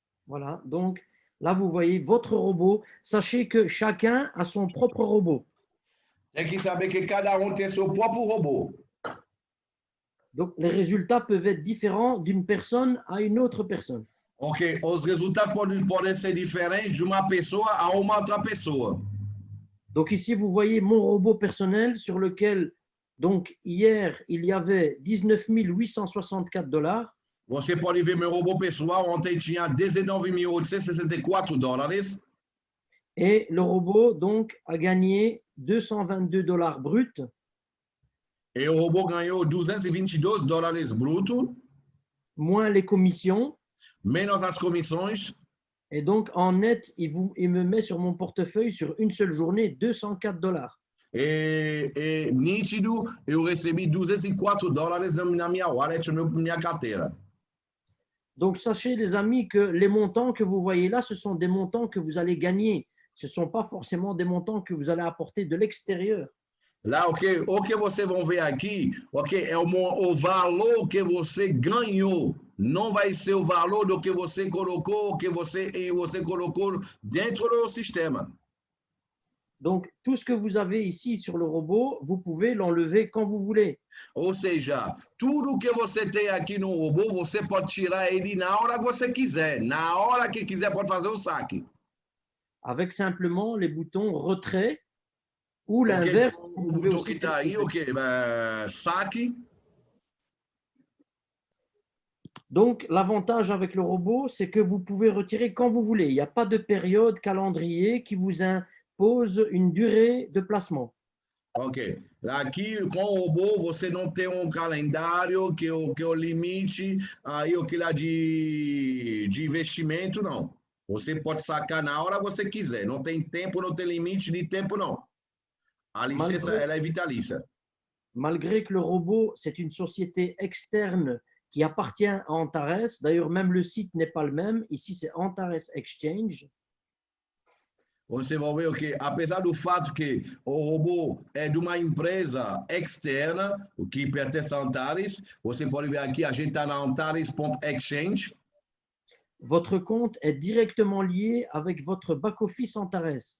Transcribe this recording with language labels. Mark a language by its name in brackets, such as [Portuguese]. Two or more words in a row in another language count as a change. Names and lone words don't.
[French] Voilà, donc là, vous voyez votre robot. Sachez que chacun a son propre robot. [Portuguese] Tem que saber que cada tem seu próprio robô. [French] Donc, les résultats peuvent être différents d'une personne à une autre personne. [Portuguese] Ok, os resultados podem ser diferentes de uma pessoa a uma outra pessoa. [French] Donc, ici, vous voyez mon robot personnel sur lequel, donc, hier, il y avait 19 864 $. [Portuguese] Você pode ver meu robô pessoal, ontem tinha 19.864 dólares. [French] Et le robot, donc, a gagné 222 $ bruts. [Portuguese] E o robô ganhou 222 dólares bruto, [French] moins les commissions. [Portuguese] menos as comissões. [French] Et donc, en net, il me met sur mon portefeuille, sur une seule journée, 204 $. [Portuguese] Nítido, eu recebi 204 dólares na minha wallet, na minha carteira. [French] Donc, sachez, les amis, que les montants que vous voyez là, ce sont des montants que vous allez gagner. Ce ne sont pas forcément des montants que vous allez apporter de l'extérieur. [Portuguese] Lá, o que vocês vão ver aqui, é o valor que você ganhou. Não vai ser o valor do que você colocou, que você colocou dentro do sistema. [French] Donc, tout ce que vous avez ici sur le robot, vous pouvez l'enlever quand vous voulez. [Portuguese] Ou seja, tudo que você tem aqui no robô, você pode tirar ele na hora que você quiser. Na hora que quiser, pode fazer o saque. [French] Avec simplement les boutons retrait ou l'inverse. [Portuguese] O botão que está aí, saque. [French] Donc, l'avantage avec le robot, c'est que vous pouvez retirer quand vous voulez. Il n'y a pas de période calendrier qui vous impose une durée de placement. Ok. [Portuguese] Aqui, com o robô, você não tem calendário que o limite aí o que lá de investimento, não. Você pode sacar na hora que você quiser. Não tem tempo, não tem limite de tempo, não. A licença, ela é vitalícia. [French] Malgré que le robot, c'est une société externe qui appartient à Antares. D'ailleurs, même le site n'est pas le même. Ici, c'est Antares Exchange. [Portuguese] Você vai ver o que, apesar do fato que o robô é de uma empresa externa, o que pertence a Antares, você pode ver aqui, a gente está na Antares.exchange. [French] Votre compte est directement lié avec votre back-office Antares.